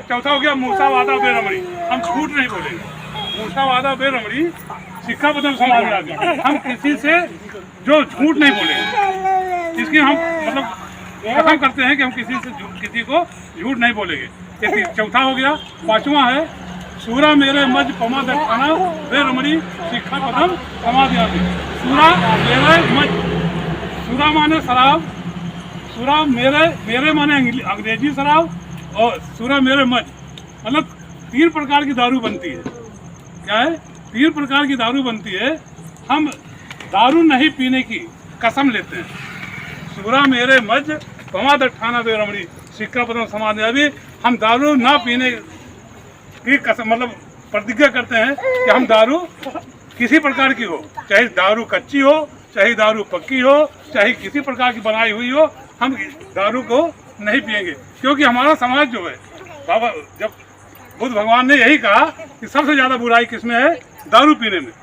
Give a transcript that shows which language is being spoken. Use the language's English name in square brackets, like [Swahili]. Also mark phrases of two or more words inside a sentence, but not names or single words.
[Hindi] चौथा हो गया [Pali] मूसा वादा वेरमणि, [Hindi] हम झूठ नहीं बोलेंगे। [Pali] मूसा वादा वेरमणि सिक्खापदं समादयामि, [Hindi] हम किसी से जो झूठ नहीं बोलेंगे। इसकी हम मतलब कसम करते हैं कि हम किसी को झूठ नहीं बोलेंगे। ये चौथा हो गया। 5वां है [Pali] सूरा मेरे मज पमा दक्षाना वेरमणि सिक्खापदं समादयामि। सूरा मेरे मज, [Hindi] सूरा माने शराब, [Pali] सूरा मेरे [Hindi] माने अंग्रेजी शराब, और [Pali] सूरा मेरे मज [Hindi] मतलब 3 प्रकार की दारू बनती है। क्या है? 3 प्रकार की दारू बनती है। हम दारू नहीं पीने की कसम लेते हैं। [Pali] सूरा मेरे मज पमा दक्षाना वेरमणि सिक्खापदं समादयामि, [Hindi] हम दारू ना पीने की कसम मतलब प्रतिज्ञा करते हैं कि हम दारू किसी प्रकार की हो, चाहे दारू कच्ची हो, चाहे दारू पक्की हो, चाहे किसी प्रकार की बनाई हुई हो, हम दारू को नहीं पिएंगे। क्योंकि हमारा समाज जो है, बाबा जब बुद्ध भगवान ने यही कहा कि सबसे ज़्यादा बुराई किसमें है, दारू पीने में।